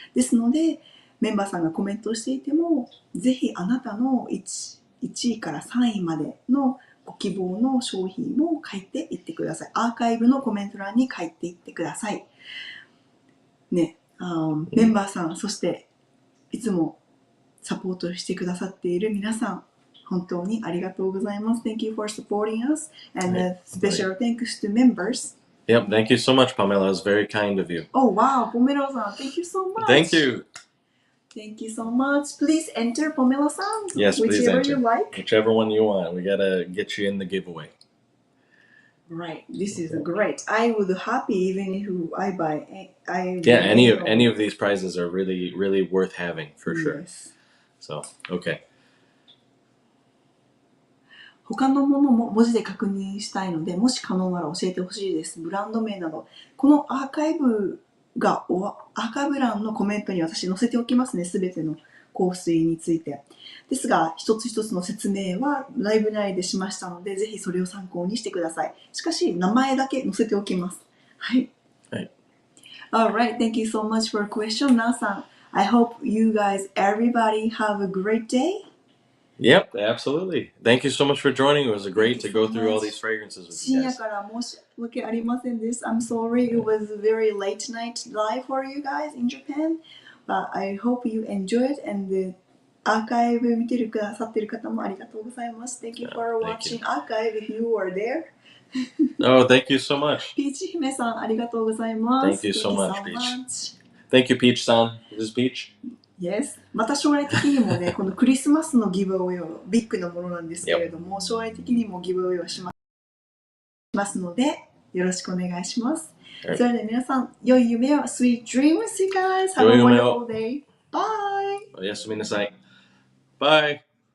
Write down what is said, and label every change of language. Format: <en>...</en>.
<ja>ですのでメンバーさんがコメントをしていても、ぜひあなたの 1位から3位までのご希望の商品を書いていってください。アーカイブのコメント欄に書いていってください。ね、メンバーさん、そしていつもサポートしてくださっている皆さん、本当にありがとうございます。</ja> <en>Thank you for supporting us, and special thanks to members. Yep, thank you so much, Pamela. It was very kind of you. Oh wow, Pomelo-san, thank you so much. Thank you. Thank you so much. Please enter Pomelo-san. Yes, please enter. Whichever you like. Whichever one you want. We gotta get you in the giveaway. Right. This is great. I would happy even if I buy. Any of these prizes are really, really worth having for sure. Yes. So, okay.</en> <ja>他のものも文字で確認したいので、もし可能なら教えてほしいです。ブランド名など。このアーカイブ欄のコメントに私載せておきますね。すべての香水について。ですが、一つ一つの説明はライブ内でしましたので、ぜひそれを参考にしてください。しかし、名前だけ載せておきます。はい。はい。</ja> <en>Alright, thank you so much for a question, なさん。 I hope you guys, everybody, have a great day.Yep, absolutely. Thank you so much for joining. It was great to go through all these fragrances with you guys.</en> <ja>深夜から申し訳ありませんです。</ja> <en>I'm sorry, it was a very late night live for you guys in Japan. But I hope you enjoyed and</en> <ja>アーカイブ見てくださってる方もありがとうございます。</ja> <en>Thank you for watching archive if you were there. Oh, thank you so much.</en> <ja>ピーチ姫さんありがとうございます。</ja> <en>Thank you so much, Peach. Thank you, Peach-san. This is Peach. Yes.</en> <ja>また将来的にもね、このクリスマスのギブアウェイをビッグなものなんですけれども、将来的にもギブアウェイをしますので、よろしくお願いします。はい、それでは皆さん、良い夢を</ja> <en>Sweet dreams, you guys. Have a wonderful day. Bye.</en> <ja>おやすみなさい。</ja> <en>Bye.</en>